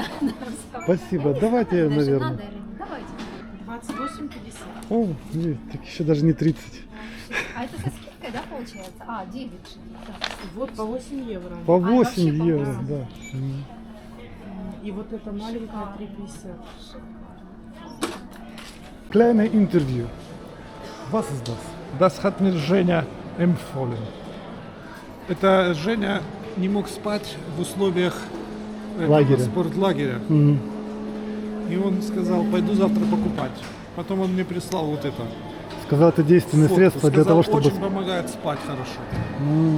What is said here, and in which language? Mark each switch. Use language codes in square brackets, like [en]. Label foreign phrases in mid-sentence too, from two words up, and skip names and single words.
[ru] Спасибо. Давайте, наверное. Давайте. 28,50. О, нет, так еще даже не 30. А это со скидкой, да, получается? А, 9. Вот по 8 евро. По 8 вообще по евро, 8. да. Мгм. И вот эта маленькая 3,50. [de] Kleine Interview. Was ist das? Das hat mir Женя empfohlen. [ru] Это Женя не мог спать в условиях этого Лагеря. спортлагеря. Мгм. И он сказал, пойду завтра покупать. Потом он мне прислал вот это. Сказал, это действенное фотку. средство для Сказал, того, чтобы... очень помогает спать хорошо.